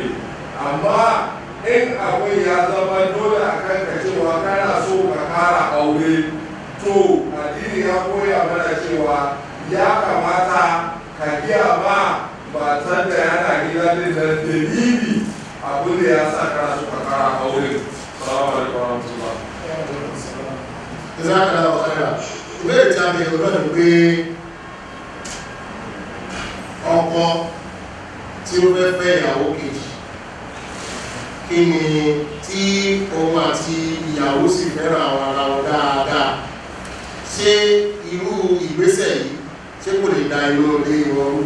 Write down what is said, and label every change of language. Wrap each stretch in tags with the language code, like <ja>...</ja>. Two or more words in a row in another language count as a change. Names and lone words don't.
<ha>Amma in abin ya zama dole a kanka cewa kana so ka kara aure, to addini ya koya mana cewa ya kamata ka giya ma matan da yana gida din da dalili abin da ya sa kana so ka kara aure.</ha> <ar>السلام عليكم ورحمة الله. جزاك الله خيرا.</ar> <yo>Ìbéèrè tí a bèèrè lọ́nà pé ọkọ tí ó fẹ́ fẹ́ ìyàwó kejì, kí ni tí òun àti ìyàwó sì fẹ́ràn àwọn ara wọn dáadáa, ṣé irú ìgbésẹ̀ yìí ṣé kò lè da inú ilé wọn rú?</yo>